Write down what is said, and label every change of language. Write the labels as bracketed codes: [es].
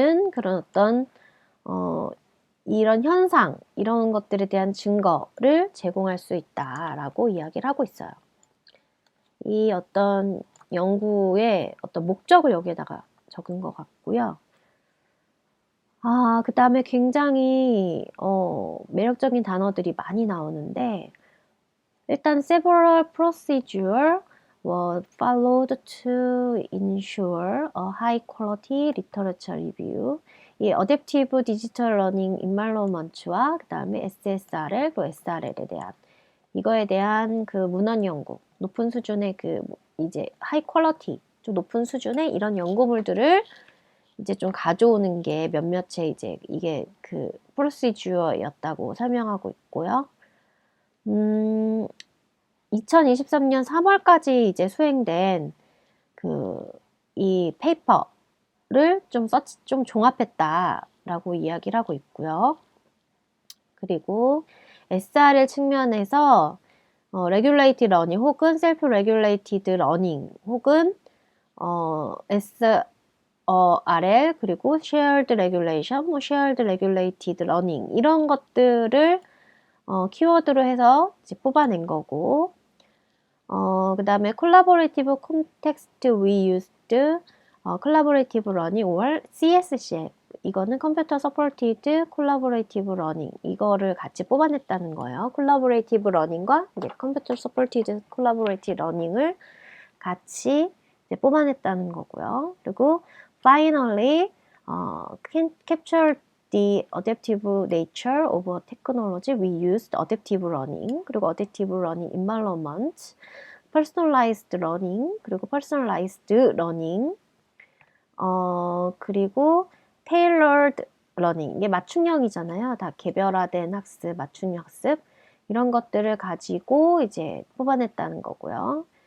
[ko] 그런 어떤 이런 현상, 이런 것들에 대한 증거를 제공할 수 있다라고 이야기를 하고 있어요. 이 어떤 연구의 어떤 목적을 여기에다가 적은 것 같고요. 그 다음에 굉장히 매력적인 단어들이 많이 나오는데, 일단 [en] several procedures were followed to ensure a high quality literature review. [ko] 이 Adaptive Digital Learning Environment와 그 다음에 SSRL, 또 SRL에 대한 이거에 대한 그 문헌 연구, 높은 수준의 이제 high quality, 좀 높은 수준의 이런 연구물들을 이제 좀 가져오는 게 몇몇의 이제 이게 그 프로시주어였다고 설명하고 있고요. 2023년 3월까지 이제 수행된 이 페이퍼를 좀 종합했다라고 이야기를 하고 있고요. 그리고 SRL 측면에서 regulated learning 혹은 self-regulated learning 혹은 SRL 그리고 shared regulation, shared regulated learning 이런 것들을 키워드로 해서 이제 뽑아낸 거고, 그 다음에 [en] collaborative context reused, collaborative learning or CSCF [ko] 이거는 [en] computer supported collaborative learning [ko] 이거를 같이 뽑아냈다는 거예요. collaborative learning과 이제 computer supported collaborative learning을 같이 이제 뽑아냈다는 거고요. [en] 그리고 finally capture the adaptive nature of technology we used adaptive learning 그리고 adaptive learning environment personalized learning 그리고 personalized learning 그리고 tailored learning [ko] 이게 맞춤형이잖아요. 다 개별화된 학습, 맞춤 학습 이런 것들을 가지고 이제 뽑아냈다는 거고요.